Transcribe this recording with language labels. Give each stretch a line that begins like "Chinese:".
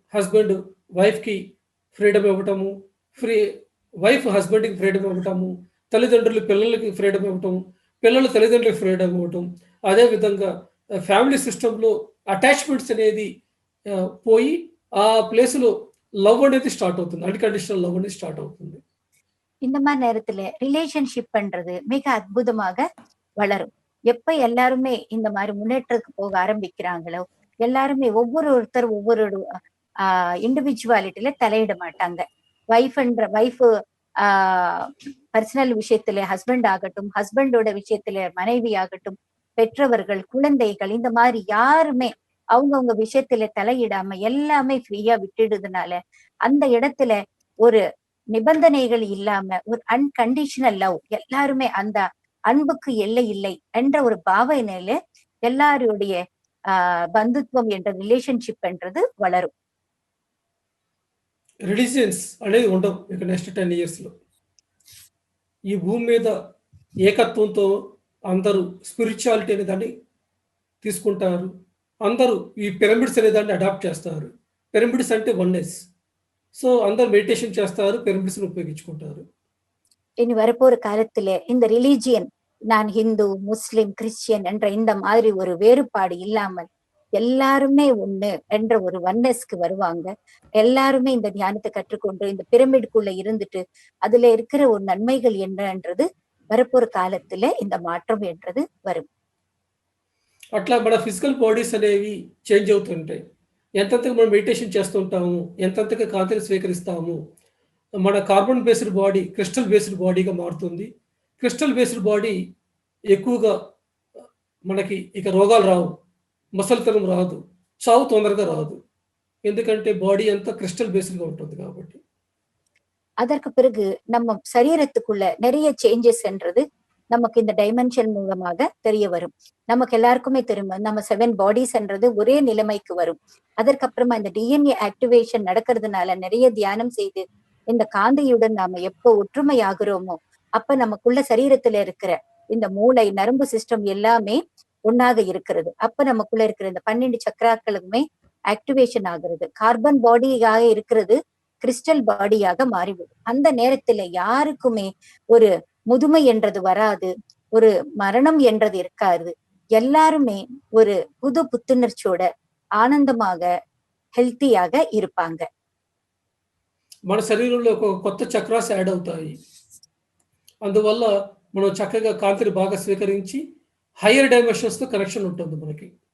Telugu: Husband వైఫ్‌కి freedom ఇవ్వటము, wife హస్బెండ్‌కి ఫ్రీడమ్ ఇవ్వటము, తల్లిదండ్రులు పిల్లలకి ఫ్రీడమ్ ఇవ్వటం, పిల్లలు తల్లిదండ్రులకు ఫ్రీడమ్ ఇవ్వటం. అదేవిధంగా ఫ్యామిలీ సిస్టమ్‌లో అటాచ్‌మెంట్స్ అనేది పోయి ఆ ప్లేస్‌లో లవ్ అనేది స్టార్ట్ అవుతుంది. అన్‌కండిషనల్ లవ్ అనేది స్టార్ట్ అవుతుంది.
Tamil: இந்த மாதிரி நேரத்துல ரிலேஷன்ஷிப் பண்றது மிக அற்புதமாக வளரும். எப்ப எல்லாருமே இந்த மாதிரி முன்னேற்றத்துக்கு போக ஆரம்பிக்கிறாங்களோ எல்லாருமே ஒவ்வொருத்தர் ஒவ்வொரு இண்டிவிஜுவாலிட்டியில தலையிட மாட்டாங்க. வைஃப் பர்சனல் விஷயத்துல ஹஸ்பண்ட் ஆகட்டும், ஹஸ்பண்டோட விஷயத்துல மனைவி ஆகட்டும், பெற்றவர்கள், குழந்தைகள் இந்த மாதிரி யாருமே அவங்கவுங்க விஷயத்துல தலையிடாம எல்லாமே ஃப்ரீயா விட்டுடுறதுனால அந்த இடத்துல ஒரு நிபந்தனைகள் இல்லாம ஒரு அன்கண்டிஷனல் லவ், எல்லாருமே அந்த அன்புக்கு எல்லை இல்லை என்ற ஒரு பாவனையில எல்லாருடைய
Telugu: బంధుత్వం
Tamil: என்ற రిలేషన్షిప్ என்றது வளரும்.
Telugu: రిలీజియన్స్ అనేది ఉండవు ఇక నెక్స్ట్ 10 ఇయర్స్‌లో. ఈ భూమి మీద ఏకత్వంతో అందరూ స్పిరిచువాలిటీ అనే దాన్ని తీసుకుంటారు. అందరూ ఈ పిరమిడ్స్ అనే దాన్ని అడాప్ట్ చేస్తారు. పిరమిడ్స్ అంటే వన్నెస్. సో అందరూ మెడిటేషన్ చేస్తారు, పిరమిడ్స్‌ని ఉపయోగించుకుంటారు.
Tamil: இனி வரப்போற காலத்துல இந்த ரிலீஜியன் நான் ஹிந்து, முஸ்லிம், கிறிஸ்டியன் என்ற இந்த மாதிரி ஒரு வேறுபாடு இல்லாமல் எல்லாருமே ஒண்ணு என்ற ஒரு ஒன்னஸ்க்கு வருவாங்க. எல்லாருமே இந்த தியானத்தை கற்றுக்கொண்டு இந்த பிரமிடுக்குள்ள இருந்துட்டு அதுல இருக்கிற ஒரு நன்மைகள் என்னன்றது வரப்போற காலத்துல இந்த மாற்றம் என்றது வரும்.
Telugu: అట్లా మన ఫిజికల్ బాడీస్ అనేవి చేంజ్ అవుతుంటాయి. ఎంతెంతగా మనం మెడిటేషన్ చేస్తుంటాము, ఎంతెంతగా కాంతిని స్వీకరిస్తాము, మన carbon based body crystal based బాడీగా మారుతుంది. క్రిస్టల్ బేస్డ్ బాడీ ఎక్కువగా మనకి ఇక రోగాలు రావు, ముసలితనం రాదు, చావు తొందరగా రాదు. ఎందుకంటే బాడీ అంతా క్రిస్టల్ బేస్డ్‌గా ఉంటుంది కాబట్టి.
Tamil: அதற்கு பிறகு நம்ம சரீரத்துக்குள்ள நிறைய சேஞ்சஸ்ன்றது நமக்கு இந்த டைமென்ஷன் மூலமாக தெரிய வரும். நமக்கு எல்லாருக்குமே தெரியும் நம்ம 7 பாடிஸ்ன்றது ஒரே நிலைமைக்கு வரும். அதற்கப்புறமா இந்த டிஎன்ஏ ஆக்டிவேஷன் நடக்கிறதுனால நிறைய தியானம் செய்து இந்த காந்தியுடன் நாம எப்போ ஒற்றுமை ஆகுறோமோ அப்ப நமக்குள்ள சரீரத்துல இருக்கிற இந்த மூளை நரம்பு சிஸ்டம் எல்லாமே ஒன்னாக இருக்கிறது. அப்ப நமக்குள்ள இருக்கிற இந்த 12 சக்கராக்களுமே ஆக்டிவேஷன் ஆகுறது. கார்பன் பாடியாக இருக்கிறது கிறிஸ்டல் பாடியாக மாறிவிடும். அந்த நேரத்துல யாருக்குமே ஒரு முதுமை என்றது வராது, ஒரு மரணம் என்றது இருக்காது. எல்லாருமே ஒரு புது புத்துணர்ச்சியோட ஆனந்தமாக హెల్తీயாக இருப்பாங்க.
Telugu: మన శరీరంలో ఒక కొత్త చక్రాస్ యాడ్ అవుతాయి. అందువల్ల మనం చక్కగా కాంతిని బాగా స్వీకరించి హైయర్ డైమెన్షన్స్‌తో కనెక్షన్ ఉంటుంది మనకి.